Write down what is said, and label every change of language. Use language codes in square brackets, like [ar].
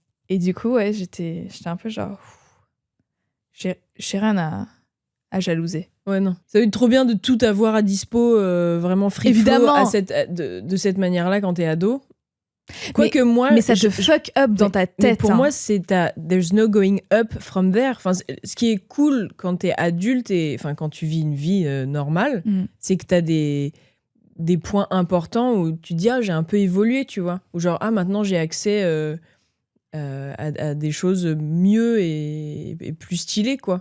[fr] Et du coup, ouais, j'étais un peu genre... J'ai rien à jalouser. Ouais, non. Ça va être trop bien de tout avoir à dispo, vraiment [en] free flow [fr] Évidemment. de cette manière-là quand t'es ado. Quoique moi... Mais ça te [en] fuck up [fr] dans ta mais tête. pour hein. moi, [en] there's no going up from there. [fr] Enfin, ce qui est cool quand t'es adulte et quand tu vis une vie normale, Mm. c'est que t'as des points importants où tu dis, j'ai un peu évolué, tu vois. Ou genre, maintenant j'ai accès à des choses mieux et plus stylées, quoi.